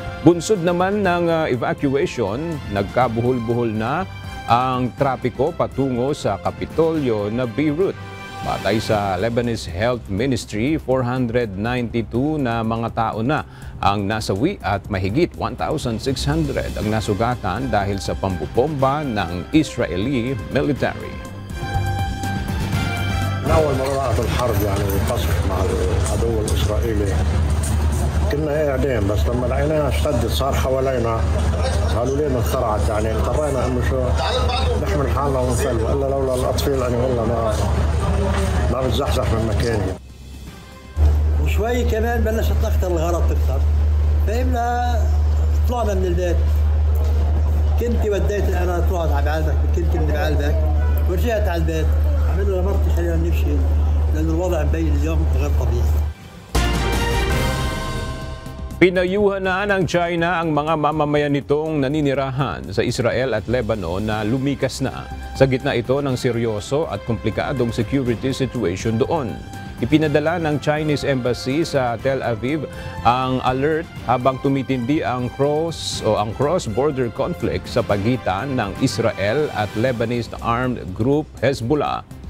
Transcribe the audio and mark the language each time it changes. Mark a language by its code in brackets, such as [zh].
[tl] Bunsod naman ng evacuation, nagkabuhol-buhol na ang trapiko patungo sa Kapitolyo na Beirut. Batay sa Lebanese Health Ministry, 492 na mga tao na ang nasawi at mahigit 1,600 ang nasugatan dahil sa pambubomba ng Israeli military. [ar] أول مرة رأت الحرب يعني القصف مع العدو الإسرائيلي كنا قاعدين بس لما لقيناها اشتدت صار حوالينا قالوا لنا انخرعت يعني اضطرينا انه شو نحمل حالنا ونفل والا لولا الاطفال انا والله ما بتزحزح من مكاني. وشوي كمان بلشت اكثر الغرض تكثر فهمنا طلعنا من البيت كنت وديت انا طلعت على بعلبك كنت من بعلبك ورجعت على البيت عملوا لمرتي خلينا نمشي لانه الوضع مبين اليوم غير طبيعي. [tl] Pinayuhan na ng China ang mga mamamayan nitong naninirahan sa Israel at Lebanon na lumikas na sa gitna ito ng seryoso at komplikadong security situation doon. Ipinadala ng Chinese Embassy sa Tel Aviv ang alert habang tumitindi ang cross-border conflict sa pagitan ng Israel at Lebanese armed group Hezbollah.